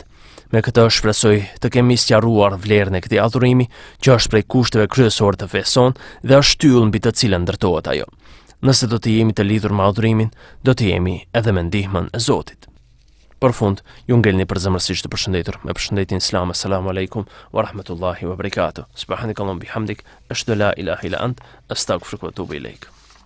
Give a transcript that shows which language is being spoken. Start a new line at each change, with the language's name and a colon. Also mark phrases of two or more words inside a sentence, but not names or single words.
Albanian: Me këtë shpresoj të kemi sqaruar vlerën e këtij adhurimi, që është prej kushteve kryesorë të fesë sonë dhe është shtyllë mbi të cilën ndërtohet ajo. Nëse do të jemi të lidhur me adhurimin, do të jemi edhe me ndihmën e Zotit. Për fund, ju ngelni përzemërsisht të përshëndetur me përshëndetjen islam.
Arabic: السلام عليكم ورحمة الله وبركاته. سبحانك اللهم بحمدك، أشهد لا إله إلا أنت، أستغفرك وأتوب إليك.